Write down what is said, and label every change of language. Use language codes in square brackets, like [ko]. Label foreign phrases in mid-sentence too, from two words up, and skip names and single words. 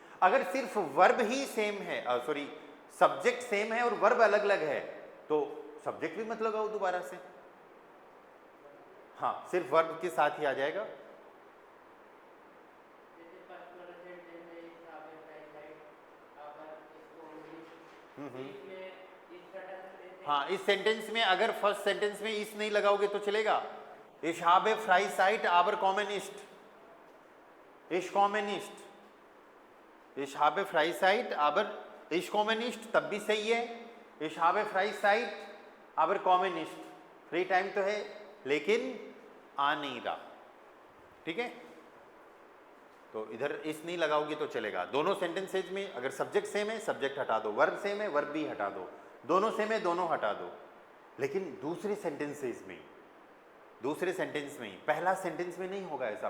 [hi] अगर सिर्फ वर्ब ही सेम है, [en] subject same [hi] है और वर्ब अलग अलग है, तो सब्जेक्ट भी मत लगाओ दोबारा से, हाँ सिर्फ वर्ब के साथ ही आ जाएगा। हाँ, इस सेंटेंस में अगर [en] first sentence [hi] में इस नहीं लगाओगे तो चलेगा। [de] Ich habe Freizeit, aber komme nicht. Ich komme nicht. Ich habe Freizeit, aber ich komme nicht, [hi] तब भी सही है। [de] Ich habe Freizeit, aber komme nicht. [en] free time [hi] तो है लेकिन आ नहीं रहा, ठीक है। तो इधर इस नहीं लगाओगे तो चलेगा। दोनों सेंटेंसेज में अगर [en] subject same [hi] है, सब्जेक्ट हटा दो, [en] verb same [hi] है, वर्ब भी हटा दो, दोनों सेम है, दोनों हटा दो। लेकिन दूसरे सेंटेंसेज में, दूसरे सेंटेंस में ही, पहला सेंटेंस में नहीं होगा ऐसा।